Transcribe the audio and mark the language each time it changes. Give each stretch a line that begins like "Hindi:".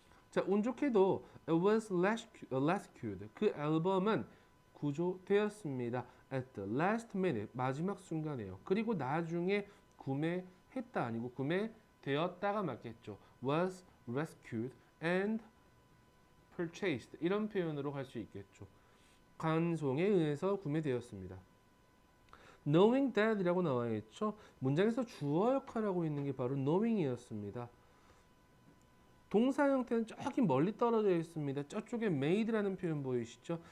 Korean: 자, 운 좋게도
English: it was rescued.
Korean: 그 앨범은 구조되었습니다.
English: at the last minute.
Korean: 마지막 순간에요. 그리고 나중에 구매했다 아니고 구매되었다가 맞겠죠.
English: was rescued and purchased.
Korean: 이런 표현으로 할 수 있겠죠. 간송에 의해서 구매되었습니다.
English: knowing that
Korean: 이라고 나와 있죠. 문장에서 주어 역할을 하고 있는 게 바로 knowing이었습니다. 동사 형태는 저기 멀리 떨어져 있습니다. 저쪽에 made라는 표현 보이시죠?